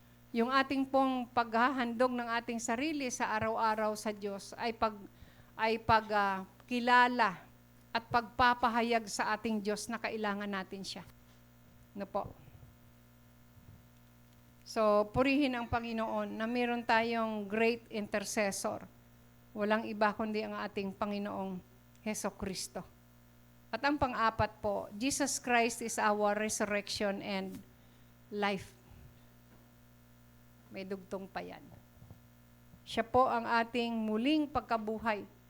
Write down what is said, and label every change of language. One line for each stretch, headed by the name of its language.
Filipino: Yung ating pong paghahandog ng ating sarili sa araw-araw sa Diyos ay pagkilala at pagpapahayag sa ating Diyos na kailangan natin siya. Ano po? So, purihin ang Panginoon na meron tayong
English: great intercessor.
Filipino: Walang iba kundi ang ating Panginoong Hesukristo. At ang pang-apat po,
English: Jesus Christ is our resurrection and life.
Filipino: May dugtong pa yan. Siya po ang ating muling pagkabuhay.